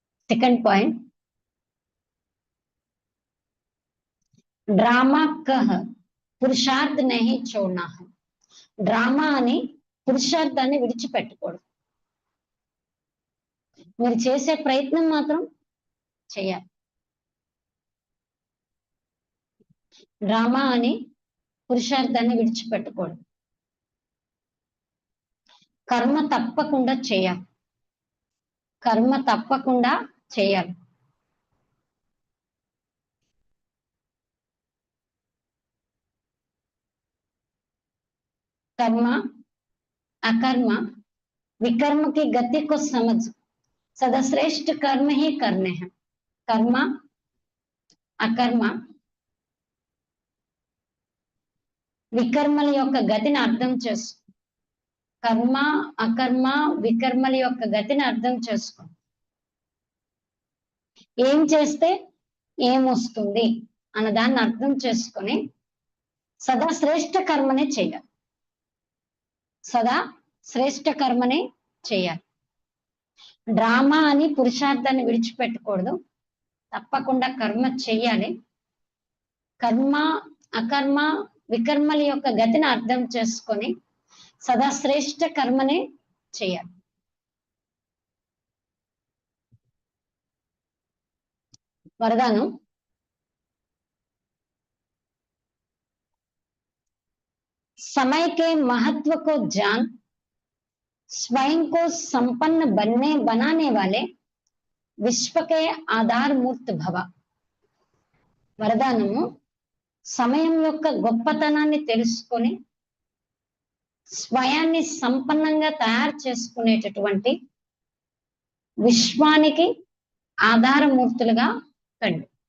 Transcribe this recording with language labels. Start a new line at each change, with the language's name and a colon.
Hindi: Second point, drama कह పురుషార్థ नहीं छोड़ना है।
Telugu: డ్రామా అని పురుషార్థాన్ని విడిచిపెట్టకూడదు, మీరు చేసే ప్రయత్నం మాత్రం చేయాలి। డ్రామా అని పురుషార్థాన్ని విడిచిపెట్టకూడదు, కర్మ తప్పకుండా చేయాలి, కర్మ తప్పకుండా చేయాలి।
Hindi: कर्म अकर्म विकर्म की गति को समझ सदा श्रेष्ठ कर्म ही करने हैं।
Telugu: कर्म अकर्म వికర్మల యొక్క గతిని అర్థం చేసుకో, కర్మ అకర్మ వికర్మల యొక్క గతిని అర్థం చేసుకో। ఏం చేస్తే ఏమొస్తుంది అన్న దాన్ని అర్థం చేసుకొని సదా శ్రేష్ఠ కర్మనే చేయాలి, సదా శ్రేష్ఠ కర్మనే చేయాలి। డ్రామా అని పురుషార్థాన్ని విడిచిపెట్టకూడదు, తప్పకుండా కర్మ చెయ్యాలి। కర్మ అకర్మ వికర్మల యొక్క గతిని అర్థం చేసుకొని సదా శ్రేష్ఠ కర్మనే చేయాలి।
Hindi: वरदानम, समय के महत्व को जान स्वयं को संपन्न बनाने वाले विश्व के आधार मूर्त भव।
Telugu: వరదానము, సమయం యొక్క గొప్పతనాన్ని తెలుసుకొని స్వయాన్ని సంపన్నంగా తయారు చేసుకునేటటువంటి విశ్వానికి ఆధారమూర్తులుగా కండి।